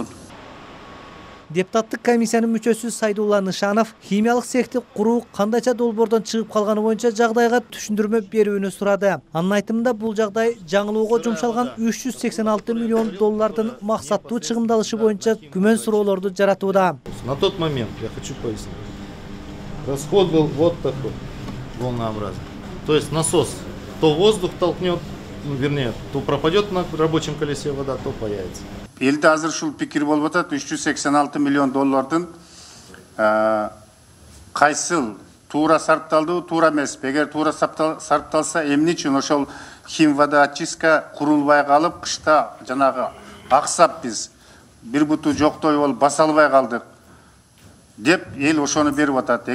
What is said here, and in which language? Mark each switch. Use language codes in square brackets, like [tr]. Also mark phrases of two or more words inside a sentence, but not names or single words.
[ky] Депутаттык комиссиянын мүчөсү Сайдулла Нышанов химиялык цехти куруу кандайча долбоордон чыгып калганы боюнча жагдайга түшүндүрмө берүүнү сурады. Анын айтымында бул жагдай жаңылоого жумшалган 386 миллион доллардын максаттуу чыгымдалышы боюнча күмөн суроолорду жаратууда. [ru] На тот момент, я хочу пояснить, расход был вот такой, волнообразный. То есть насос то воздух толкнет, вернее, то пропадет на рабочем колесе вода, то появится. [ky] Элде азыр ушул пикир болуп атат, 386 миллион доллардын кайсыл туура сарпталды, туура эмес. Эгер туура сарпталса, эмне үчүн ошол химводочистка курулбай калып, кышта жанагы аксап биз бир буту жоктой болуп баса албай калдык деп эл ошону берип атат.